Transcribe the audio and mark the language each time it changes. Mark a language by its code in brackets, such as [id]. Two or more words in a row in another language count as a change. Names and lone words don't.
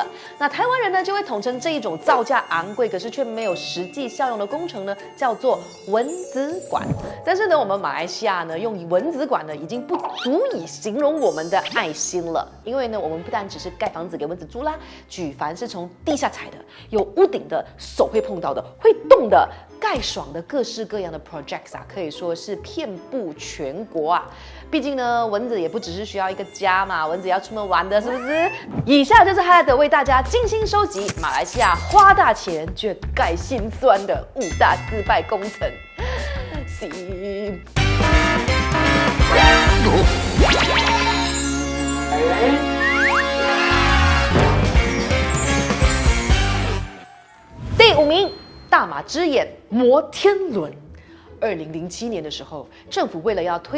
[zh] 那台灣人呢，就會統稱這一種造價昂貴，可是卻沒有實際效用的工程呢，叫做蚊子館。但是呢，我們馬來西亞呢，用蚊子館呢，已經不足以形容我們的愛心了。因為呢，我們不單只是蓋房子給蚊子住啦，舉凡是從地下踩的、有屋頂的、手會碰到的、會動的、蓋爽的各式各樣的 projects 啊，可以說是遍布全國啊。畢竟呢，蚊子也不只是需要一個家嘛，蚊子也要出門玩的，是不是？以下就是 Highlight 為大家精心收集馬來西亞花大錢卻蓋心酸的5大失敗工程。第5名，大馬之眼摩天輪。2007年的時候，政府為了要推